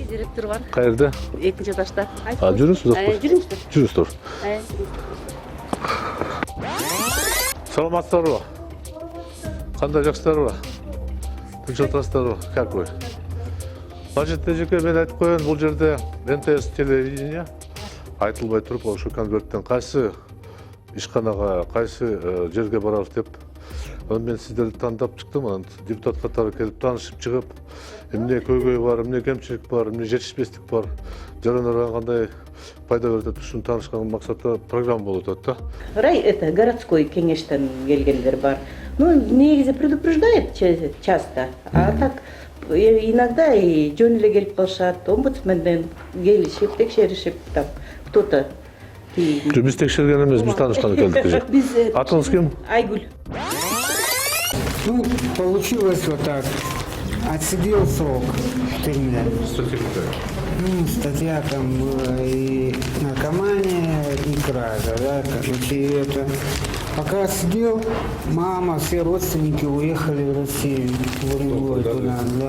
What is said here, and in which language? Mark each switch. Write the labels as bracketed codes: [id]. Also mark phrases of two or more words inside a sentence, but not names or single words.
[ky] Директор бар. Каерде? Экинчи этажда. Жүрүңүз, Жүрүңүздөр. жүрүңүздөр. Саламатсыздарбы? Кандай жакшысыздарбы? Тынч отурасыздарбы? [ru] Как вы? Значит, [ky] эжеке мен айтып коеюн, бул жерде НТС телевидение айтылбай туруп, ошо конверттен кайсы ишканага, кайсы жерге барабыз деп. Мен сиздерди тандап чыктым, анан депутат катары келип таанышып чыгып, эмне көйгөй бар, эмне кемчилик бар, эмне жетишпестик бар, жарандарга кандай пайда берет, ушуну таанышкан максатта программа болуп атат да. [ru] Это городской [ky] кеңештен келгендер бар. Ну, негизи [ru] предупреждает часто, а так иногда и [ky] жөн эле келип калышат, омбудсменден келишип, текшеришип, [ru] там кто-то. [ky] Биз текшерген эмес, биз таанышкан келдик. Атыңыз ким? Айгүл. [ru] Ну, получилось вот так. Отсидел срок в тюрьме. Ну, статья там была и наркомания, и кража, да, короче, и это. Пока отсидел, мама, все родственники уехали в Россию, в Уренгой туда, да.